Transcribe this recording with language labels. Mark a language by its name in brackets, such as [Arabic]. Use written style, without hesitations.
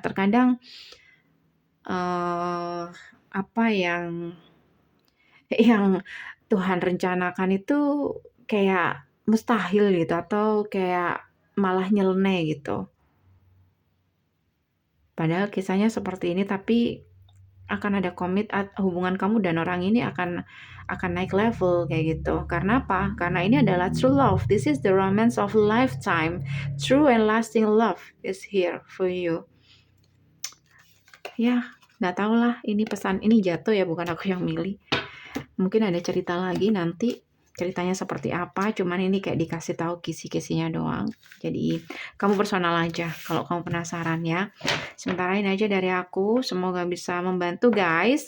[Indonesian] Terkadang apa yang Tuhan rencanakan itu kayak mustahil gitu atau kayak malah nyeleneh gitu. Padahal kisahnya seperti ini, tapi akan ada hubungan kamu dan orang ini akan naik level kayak gitu. Karena apa? Karena ini adalah true love. [English] This is the romance of lifetime. True and lasting love is here for you. [Indonesian] Ya, nggak tahu lah. Ini pesan ini jatuh ya, bukan aku yang milih. Mungkin ada cerita lagi nanti. Ceritanya seperti apa, cuman ini kayak dikasih tahu kisi-kisinya doang. Jadi kamu personal aja kalau kamu penasaran ya. Sementara ini aja dari aku, semoga bisa membantu guys.